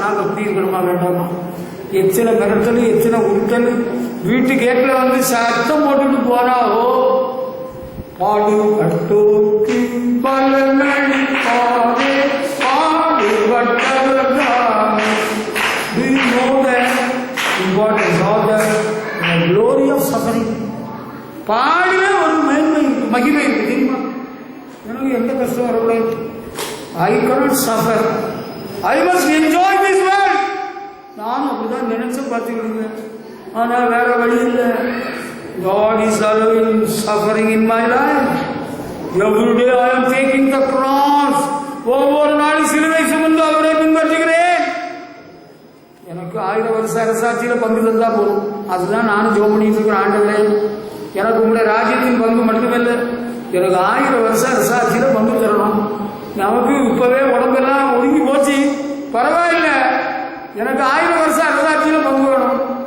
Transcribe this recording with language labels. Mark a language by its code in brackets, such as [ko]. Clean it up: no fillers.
[ta] நாங்க அப்படி இருக்கணுமா வேண்டாமா? எத்தனை மிரட்டல், எத்தனை உருட்டல். வீட்டு கேட்ல வந்து சத்தம் போட்டுட்டு போனாவோ பாடுபட்டோக்கு பலனளிப்பாரே பாடுபட்டவர்தான். [en] Do you know the importance of the glory of suffering? [ta] பாடுல ஒரு மேன்மை மகிமை இருக்கு தெரியுமா? எனக்கு எந்த கஷ்டம் வரக்கூடாது. [en] I cannot suffer. I must enjoy this world. [ta] நான் அப்படிதான் நினைச்சு பார்த்துக்கிடுங்க. ஆனா வேற வழி இல்லை. [en] God is allowing suffering in my life. Every day I am taking the cross. [ta] ஒவ்வொரு நாளும் சிலுவை சுமந்து அவரை பின்பற்றுகிறேன். எனக்கு 1000 வருஷ அரசாட்சியில பங்கு தந்தா போதும். அதுதான் நானும் ஜெபம் பண்ணிட்டு இருக்கிற. ஆண்டவரே, எனக்கு உங்களுடைய ராஜ்யத்தின் பங்கு மட்டுமில்லை, எனக்கு 1000 வருஷ அரசாட்சியில பங்கு தரணும். நமக்கு இப்பவே உடம்பெல்லாம் ஒடுங்கி போச்சு, பரவாயில்ல, எனக்கு 1000 வருஷ அரசாட்சியில பங்கு வேணும்.